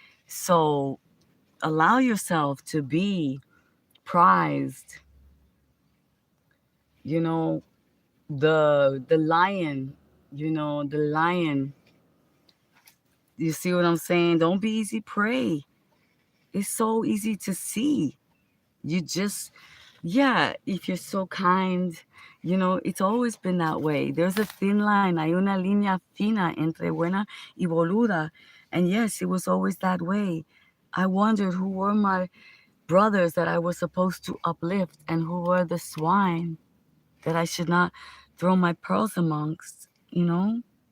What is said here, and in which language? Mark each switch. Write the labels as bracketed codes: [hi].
[en] So allow yourself to be prized, you know, the lion, the lion. You see what I'm saying? Don't be easy prey. It's so easy to see. You just, yeah, if you're so kind, it's always been that way. There's a thin line. [es] Hay una línea fina entre buena y boluda. [en] And yes, it was always that way. I wondered who were my brothers that I was supposed to uplift and who were the swine that I should not throw my pearls amongst, you know?